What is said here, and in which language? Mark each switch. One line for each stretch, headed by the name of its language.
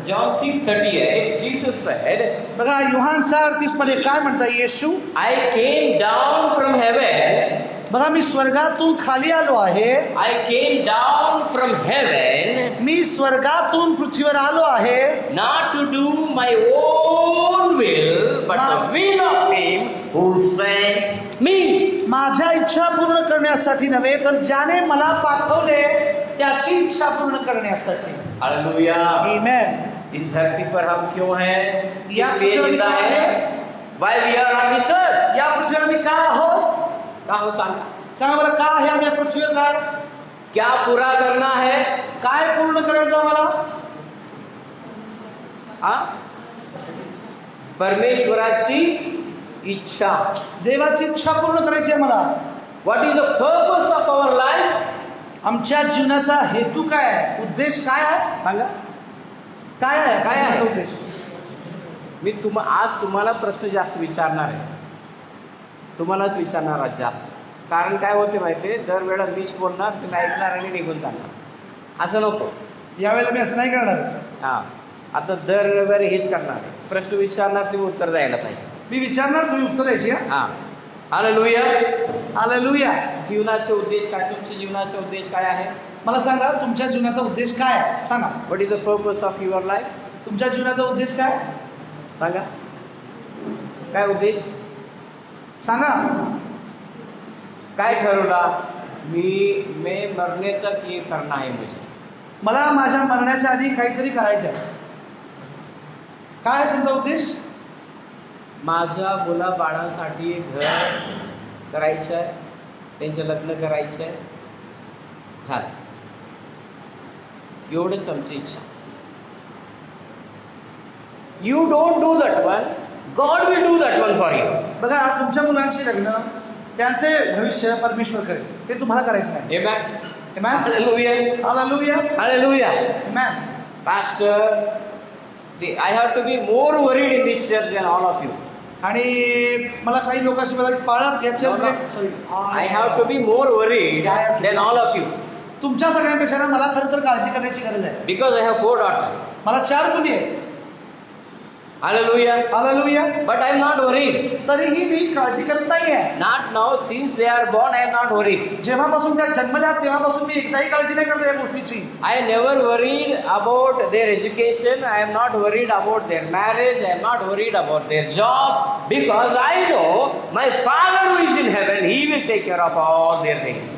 English: John 6:38, Jesus said,
Marathi: बघा, योहान 6:38 मध्ये काय म्हणता येशू?
English: I came down from heaven
Marathi: बघा मी स्वर्गातून खाली आलो आहे.
English: I came down from heaven
Marathi: मी स्वर्गातून पृथ्वीवर आलो आहे.
English: not to do my own will, but the will of Him who sent me.
Marathi: माझ्या इच्छा पूर्ण करण्यासाठी नव्हे, तर ज्याने मला पाठवले त्याची इच्छा पूर्ण करण्यासाठी.
English: Hallelujah.
Marathi: आमेन.
Hindi: इस धरती पर हम क्यों हैं?
Marathi: या
Hindi: इसलिए
Marathi: पृथ्वीवर
Hindi: जिंदा
Marathi: का
Hindi: है.
English: Why we are on this earth?
Marathi: या पृथ्वीवर मी का आहोत? का हो सांगा. सांगा बरं, का आहे आम्ही या पृथ्वीवर? काय
Hindi: क्या पूरा करना है?
Marathi: काय पूर्ण करायचं आम्हाला? हा? परमेश्वराची इच्छा. देवाची इच्छा पूर्ण करायची आहे मला.
English: What is the purpose of our life?
Marathi: आमच्या जीवनाचा हेतू काय आहे? उद्देश काय आहे? सांगा. काय आहे? काय आहे? उद्देश? मी आज तुम्हाला प्रश्न जास्त विचारणार आहे. तुम्हालाच विचारणार आहे जास्त. कारण काय होते माहिती आहे, दरवेळा मीच बोलणार, तुम्ही ऐकणार आणि निघून जाणार. असं नको. यावेळेला मी असं नाही करणार. हां, आता दरवेळी हेच करणार आहे. प्रश्न विचारणार, तुम्ही उत्तर द्यायला पाहिजे. मी विचारणार, तुम्ही उत्तर द्यायची. हां. हालेलुया. हालेलुया. जीवनाचे उद्देश काय? तुमचे जीवनाचे उद्देश काय आहे? मला सांगा, तुमच्या जीवनाचा उद्देश काय आहे? सांगा.
English: What is the purpose of your life?
Marathi: तुमच्या जीवनाचा उद्देश काय? सांगा. काय उद्देश? सांगा. काय ठरवला?
Hindi: मैं मरने तक ये करना है मुझे.
Marathi: मला माझ्या मरण्याच्या आधी काहीतरी करायचं आहे. काय आहे तुमचा उद्देश? माझ्या मुलाबाळांसाठी घर करायचं आहे, त्यांचे लग्न करायचं आहे. हा, एवढंच आमची इच्छा.
English: You don't do that one, God will do that one for you.
Marathi: बघा, तुमच्या मुलांची लग्न, त्यांचे भविष्य परमेश्वर करेल. ते तुम्हाला करायचं नाही.
English: Amen. Amen. Hallelujah.
Marathi: Hallelujah.
English: Hallelujah. Amen. Pastor, see, I have to be more worried in this church than all of you.
Marathi: आणि मला काही लोकांशी मला पाळत याच्या
English: I have to be more worried than all of you.
Marathi: तुमच्या सगळ्यांपेक्षा ना मला खरं तर काळजी करण्याची गरज आहे.
English: Because I have 4 daughters.
Marathi: मला 4 मुली आहेत.
English: Hallelujah.
Marathi: Hallelujah.
English: But I am not worried.
Marathi: तरीही मी काळजी करत नाहीये.
English: Not now, since they are born, I am not worried.
Marathi: जेव्हापासून त्या जन्मल्या तेव्हापासून मी एकदाही काळजी नाही करत या गोष्टीची.
English: I never worried about their education. I am not worried about their marriage. I am not worried about their job. Because I know my Father who is in heaven, He will take care of all their things.